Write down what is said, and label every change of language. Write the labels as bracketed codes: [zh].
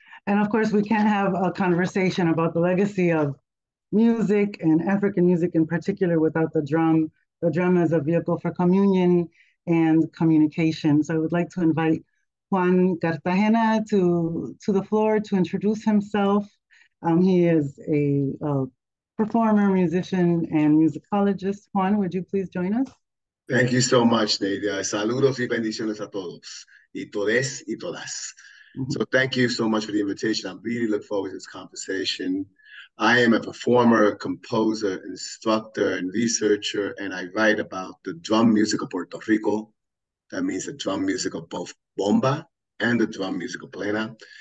[en] And of course, we can't have a conversation about the legacy of music and African music in particular without the drum as a vehicle for communion and communication. So I would like to invite Juan Cartagena to the floor to introduce himself. He is a performer, musician, and musicologist. Juan, would you please join us? Thank you so much, Nadia. [es] Saludos y bendiciones a todos, y todes y todas. [en] So thank you so much for the invitation. I really look forward to this conversation. I am a performer, composer, instructor, and researcher, and I write about the drum music of Puerto Rico. That means the drum music of both bomba and the drum music of plena.